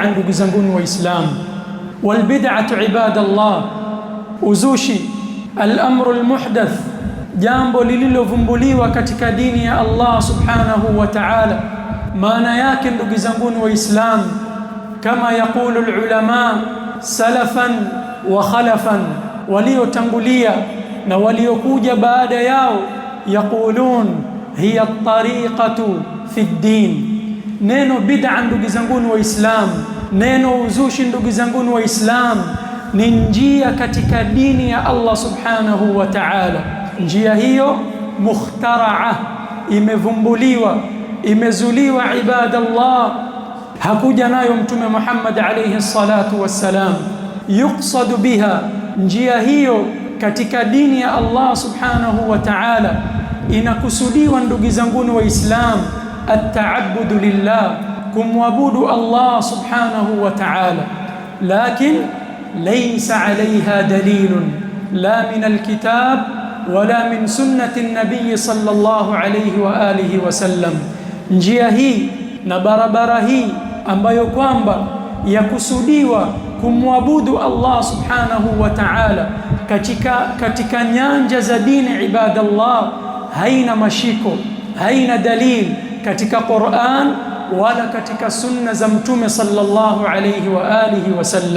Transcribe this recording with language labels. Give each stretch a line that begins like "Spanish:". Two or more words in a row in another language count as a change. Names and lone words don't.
Swahili: Ndugu zangu Waislamu,
Arabic: والبدعة عباد الله,
Swahili: uzushi,
Arabic: الأمر المحدث,
Swahili: jambo lililovumbuliwa katika dini ya Allah
Arabic: سبحانه وتعالى.
Swahili: Maana yake ndugu zangu Waislamu, kama
Arabic: يقول العلماء سلفا وخلفا,
Swahili: waliotangulia na waliokuja baada yao,
Arabic: يقولون هي الطريقة في الدين.
Swahili: Neno bid'a ndugu zangu Waislamu, neno uzushi ndugu zangu Waislamu, ni njia katika dini ya Allah
Arabic: سبحانه وتعالى.
Swahili: Njia hiyo mukhtaraa, imevumbuliwa, imezuliwa. Ibadallah, hakuja nayo Mtume Muhammad
Arabic: عليه الصلاة والسلام. يقصد بها,
Swahili: njia hiyo katika dini ya Allah
Arabic: سبحانه وتعالى
Swahili: inakusudiwa ndugu zangu Waislamu
Arabic: التعبد لله,
Swahili: kumwabudu Allah
Arabic: سبحانه وتعالى لكن ليس عليها دليل لا من الكتاب ولا من سنة النبي صلى الله عليه وآله وسلم.
Swahili: Njia hii na barabara hii ambayo kwamba yakusudiwa kumwabudu Allah
Arabic: سبحانه وتعالى
Swahili: katika nyanja za dini, ibadallah, haina mashiko, haina dalil katika Qur'an wala katika sunna za Mtume
Arabic: صلى الله عليه وآله وسلم.